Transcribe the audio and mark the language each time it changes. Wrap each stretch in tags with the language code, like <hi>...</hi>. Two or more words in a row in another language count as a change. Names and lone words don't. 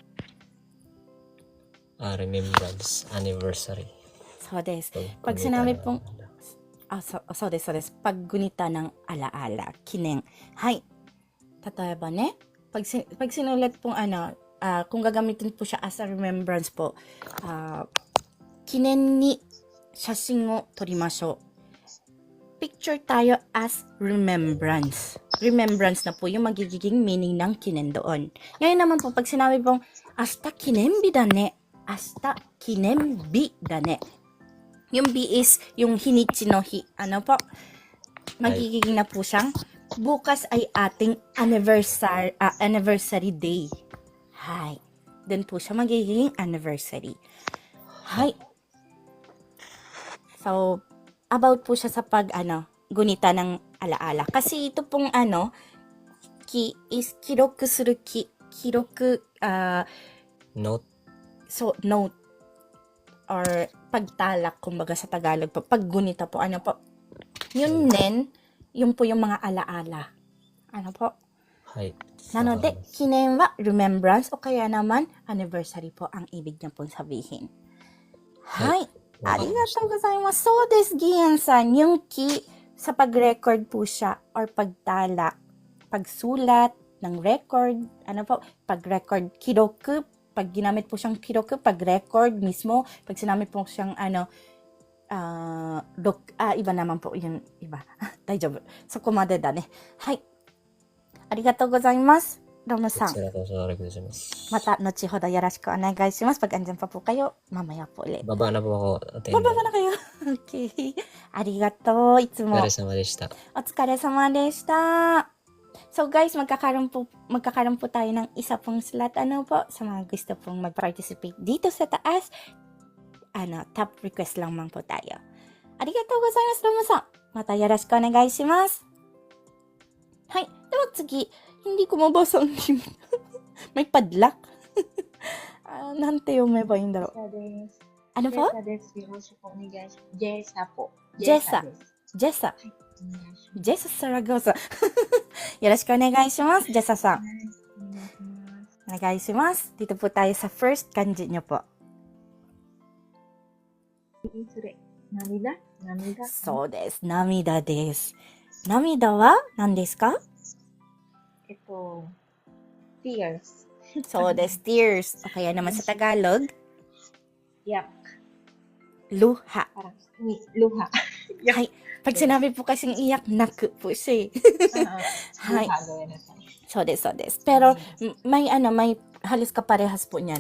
<en>Remembrance. Anniversary.</en> <ja>そうです.</ja> <tl>Pag sinabi pong,</tl> <ja>そうです.</ja> <tl>Pag gunita ng alaala, kinen. Hay. Tatayaba ne? Pag sinulat pong kung gagamitin po siya</tl> <en>as a remembrance</en> <tl>po,</tl> <ja>記念に写真を撮りましょう.</ja> <tl>Picture tayo</tl> <en>as remembrance.</en> <tl>Remembrance na po yung magiging meaning ng kinen doon. Ngayon naman po, pag sinabi pong,</tl> <ja>明日記念日だね. 明日記念日だね.</ja> <tl>Yung B is yung</tl> <ja>日にちの日.</ja> <tl>Ano po? Magiging na po siyang, bukas ay ating</tl> <en>anniversary day.</en> <ja>Hay.</ja> <tl>Then po siya magiging anniversary.</tl> <ja>Hay.</ja> <tl>So, about po siya sa gunita ng alaala. Kasi ito pong ki is</tl> <ja>記録する記.</ja> <tl>Kiroku,</tl> <en>Note. so, note.</en> <tl>Or pagtalak, kumbaga sa Tagalog po. Paggunita po, ano po. Yun nen, yun po yung mga alaala. Ano po?</tl> <ja>Hai. なので、記念は</ja> <tl>remembrance o kaya naman anniversary po ang ibig niya pong sabihin.</tl> <ja>Hay. ありがとうございます. そうです,</ja> <tl>Gian-san, yung ki sa pag-record po siya or pagtala, pagsulat ng record, ano po, pag-record, kiroku, pag ginamit po siyang kiroku, pag-record mismo, pag sinamit po siyang iba naman po, yun, iba.</tl> <ja>大丈夫。そう、くまでだね. Hay. ありがとうございます. ロムさん。また, 後ほどよろしくお願いします.</ja> <tl>Pag andyan pa po kayo, mamaya po ulit. Baba na po ako. Baba na kayo.</tl> <ja>Okay. ありがとう。いつも. お疲れ様でした。お疲れ様でした.</ja> <tl>So guys, magkakaroon po tayo ng isa pong slot. Ano po? Sa mga gusto pong mag-participate dito sa taas.</tl> <en>Top request</en> <tl>lang man po tayo.</tl> <ja>ありがとうございます、ロムさん。またよろしくお願いします. はい。では次.</ja> <tl>Hindi ko mabasa ang name. May padlock. Nante yung may ba yung daro? Ano po? Jessa po. Jessa. Jessa. Jessa Saragosa.</tl> <ja>よろしくお願いします。Jessa さん。お願いします。</ja> <tl>Dito po tayo sa first kanji nyo po.</tl> <ja>涙そうです。涙です。涙は何ですか？</ja> <en>tears.</en> <ja>そうです。tears.</ja> <tl>O kaya naman sa Tagalog, Yak. luha. Parang luha. Hay. Pag sinabi po kasing iyak, naku po siya. Hay. Luha gawin natin.</tl> <ja>そうです、そうです.</ja> <tl>Pero may halos kaparehas po niyan.</tl>